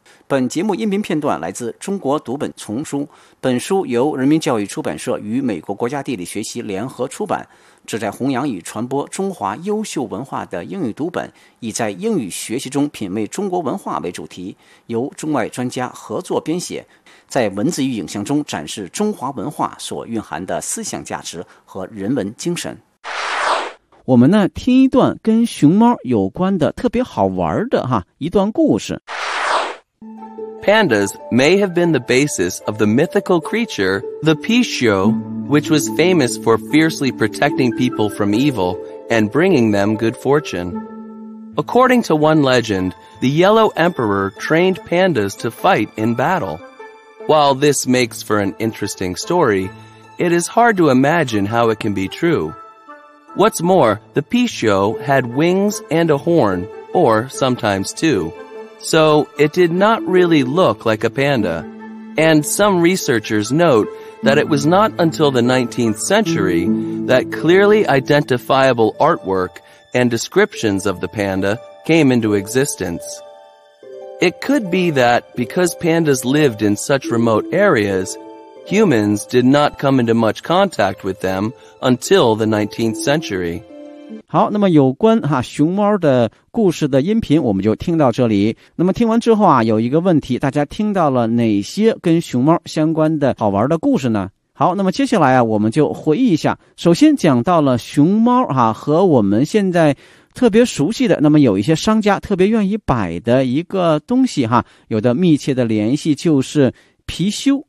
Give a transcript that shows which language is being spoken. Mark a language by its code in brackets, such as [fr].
[zh] 本节目音频片段来自中国读本丛书，本书由人民教育出版社与美国国家地理学习联合出版，旨在弘扬与传播中华优秀文化的英语读本，以在英语学习中品味中国文化为主题，由中外专家合作编写，在文字与影像中展示中华文化所蕴含的思想价值和人文精神。我们呢，听一段跟熊猫有关的特别好玩的哈一段故事。 [en] Pandas may have been the basis of the mythical creature, the Pishu, which was famous for fiercely protecting people from evil and bringing them good fortune. According to one legend, the Yellow Emperor trained pandas to fight in battle. While this makes for an interesting story, it is hard to imagine how it can be true. What's more, the Pishu had wings and a horn, or sometimes two. So it did not really look like a panda. And some researchers note that it was not until the 19th century that clearly identifiable artwork and descriptions of the panda came into existence. It could be that because pandas lived in such remote areas, humans did not come into much contact with them until the 19th century. [zh] 好，那么有关哈熊猫的故事的音频我们就听到这里。那么听完之后啊，有一个问题，大家听到了哪些跟熊猫相关的好玩的故事呢？好，那么接下来啊，我们就回忆一下。首先讲到了熊猫哈，和我们现在特别熟悉的，那么有一些商家特别愿意摆的一个东西哈，有的密切的联系，就是貔貅。